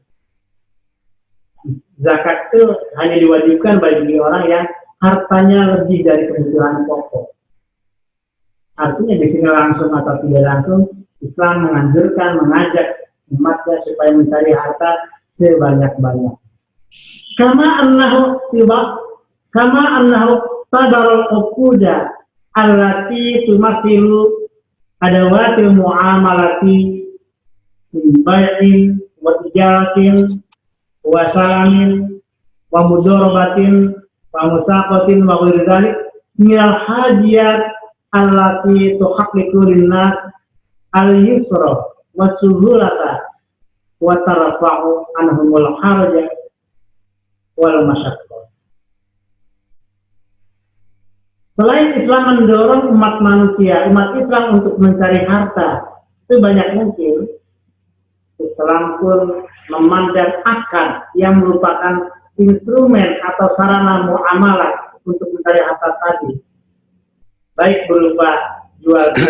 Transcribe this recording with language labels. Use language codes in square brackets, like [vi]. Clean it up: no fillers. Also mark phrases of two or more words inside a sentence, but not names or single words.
[id] Zakat itu hanya diwajibkan bagi orang yang hartanya lebih dari kebutuhan pokok. Artinya di sini langsung atau tidak langsung Islam menganjurkan, mengajak umatnya supaya mencari harta sebanyak-banyak. [ar] كما أنه تبارك العقود التي تمثل أدوات المعاملة من بيع وتجارة وسلم ومضاربة ومساقاة وغير ذلك من الحاجيات التي تحقق للناس اليسر والسهولة وترفع عنهم الحرج والمشقة. [id] Selain Islam mendorong umat manusia, umat Islam untuk mencari harta, itu banyak mungkin. Islam pun memandang akad yang merupakan instrumen atau sarana muamalah untuk mencari harta tadi, baik berupa jual beli,